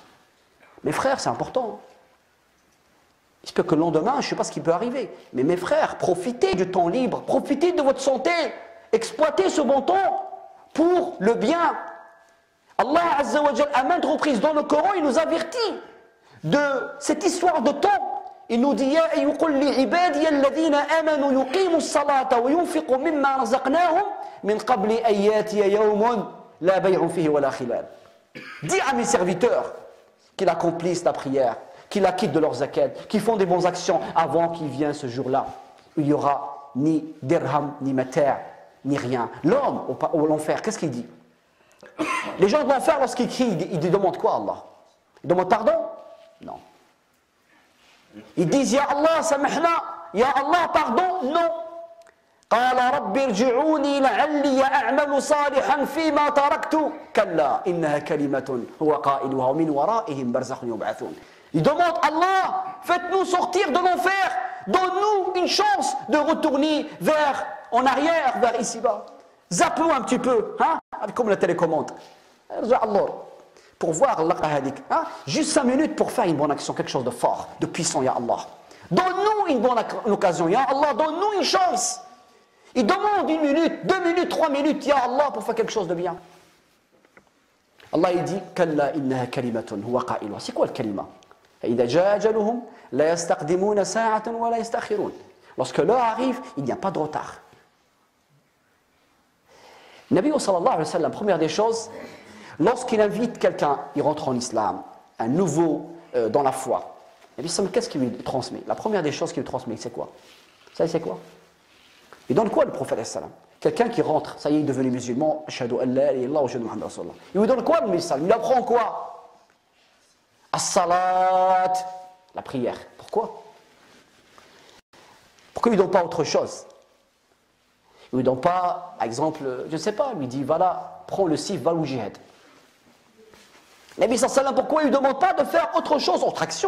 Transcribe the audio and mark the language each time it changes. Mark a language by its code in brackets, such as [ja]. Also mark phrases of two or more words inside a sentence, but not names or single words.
[fr] Mes frères, c'est important. Il se peut que le lendemain, je ne sais pas ce qui peut arriver. Mais mes frères, profitez du temps libre, profitez de votre santé, exploitez ce bon temps pour le bien. [ar] الله عز وجل, [fr] à maintes reprises dans le Coran, il nous avertit de cette histoire de temps. Il nous dit [ar] يا أيها عبادي الذين آمنوا يقيموا الصلاة وينفقوا مما رزقناهم من قبل أن يأتي يوم لا بيع فيه ولا خلال. [fr] Dis à mes serviteurs qu'ils accomplissent la prière, qu'ils la quittent de leurs zakat, qu'ils font des bonnes actions avant qu'il vienne ce jour-là. Il n'y aura ni dirham, ni mater, ni rien. L'homme au l'enfer, qu'est-ce qu'il dit? Les gens de l'enfer, lorsqu'ils crient, ils demandent quoi à Allah? Ils demandent pardon? Non. Ils disent [ar] يا الله سامحنا يا الله, [fr] pardon? Non. [ar] قال رب ارجعوني لعلي أعمل صالحا فيما تركت كلا إنها كلمة هو قائلها ومن ورائهم برزخ يبعثون. [fr] Ils demandent Allah, faites-nous sortir de l'enfer, donne-nous une chance de retourner en arrière, vers ici-bas. Zappe-nous un petit peu, hein, comme la télécommande. Pour voir Allah, hein, juste 5 minutes pour faire une bonne action, quelque chose de fort, de puissant, [ar] يا الله. [fr] Donne-nous une bonne occasion, [ar] يا الله, [fr] donne-nous une chance. Il demande 1 minute, 2 minutes, 3 minutes, [ar] يا الله, [fr] pour faire quelque chose de bien. Allah il dit, [ar] كلا إنها كلمة هو قائلها. [fr] C'est quoi le kalima? Lorsque l'heure arrive, il n'y a pas de retard. Nabi [ar] صلى الله عليه وسلم, [fr] première des choses, lorsqu'il invite quelqu'un, il rentre en islam, un nouveau dans la foi. Nabi sallam, qu'est-ce qu'il lui transmet? La première des choses qu'il lui transmet, c'est quoi? Ça, c'est quoi? Il donne quoi le prophète sallam? Quelqu'un qui rentre, ça y est, il est devenu musulman, [ar] أشهد أن لا إله إلا الله وأشهد أن محمدا رسول الله. [fr] Il lui donne quoi le sallam? Il lui apprend quoi? As-salat, la prière. Pourquoi? Pourquoi il ne lui donne pas autre chose? Il ne lui donne pas, par exemple, je ne sais pas, il lui dit, voilà, prends le sif, va au jihad. Nabi sallam, pourquoi il ne lui demande pas de faire autre chose, autre action?